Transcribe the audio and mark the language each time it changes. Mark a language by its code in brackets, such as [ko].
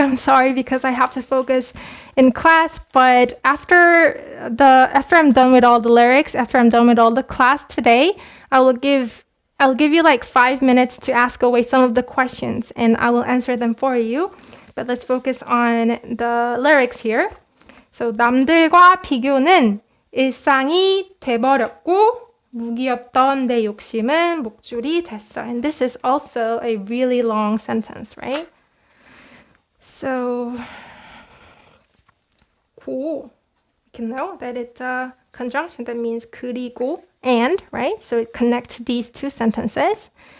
[en] I'm sorry because I have to focus in class. But after I'm done with all the lyrics, after I'm done with all the class today, I'll give you like 5 minutes to ask away some of the questions, and I will answer them for you. But let's focus on the lyrics here. [ko] So 남들과 비교는 일상이 돼버렸고 무기였던 내 욕심은 목줄이 됐어. [en] And this is also a really long sentence, right? So cool. You can know that it's a conjunction that means 그리고 and, right? So it connects these two sentences.